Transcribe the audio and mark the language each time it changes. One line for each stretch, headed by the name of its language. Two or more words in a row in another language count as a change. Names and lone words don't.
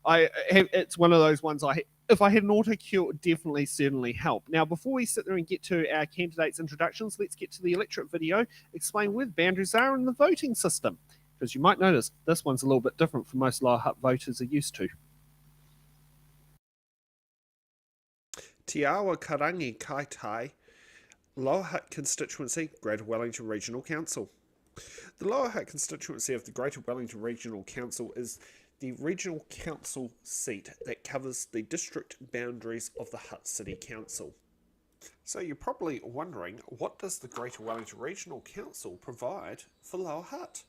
English: It's one of those ones if I had an auto cue, it would definitely certainly help. Now, before we sit there and get to our candidates' introductions, let's get to the electorate video, explain where the boundaries are in the voting system. Because you might notice this one's a little bit different from most Lower Hutt voters are used to. Te Awa Kairangi kai tai, Lower Hutt constituency, Greater Wellington Regional Council. The Lower Hutt constituency of the Greater Wellington Regional Council is the regional council seat that covers the district boundaries of the Hutt City Council. So you're probably wondering, what does the Greater Wellington Regional Council provide for Lower Hutt?